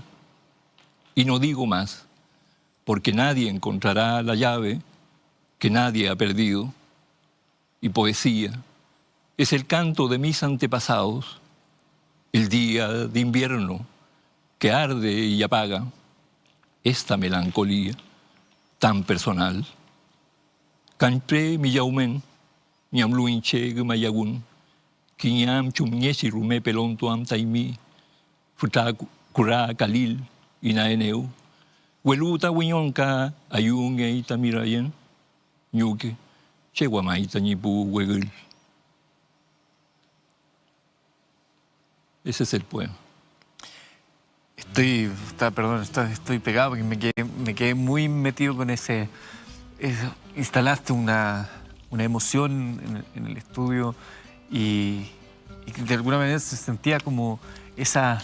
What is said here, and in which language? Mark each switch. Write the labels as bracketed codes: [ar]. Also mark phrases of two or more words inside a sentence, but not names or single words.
[es] Y no digo más, porque nadie encontrará la llave que nadie ha perdido. Y poesía es el canto de mis antepasados, el día de invierno que arde y apaga esta melancolía tan personal. [arn] Kanpre mi yaumen, mi amluinche gumayagun, kinyam chumnyeshi rume pelon tuam taimi, futa kura kalil inaeneu, weluta winyonka ayunge itamirayen, nyuke, cheguamaita nipu wegul. [es] Ese es el poema. Estoy pegado porque me quedé muy metido con ese... instalaste una emoción en el estudio y de alguna manera se sentía como esa...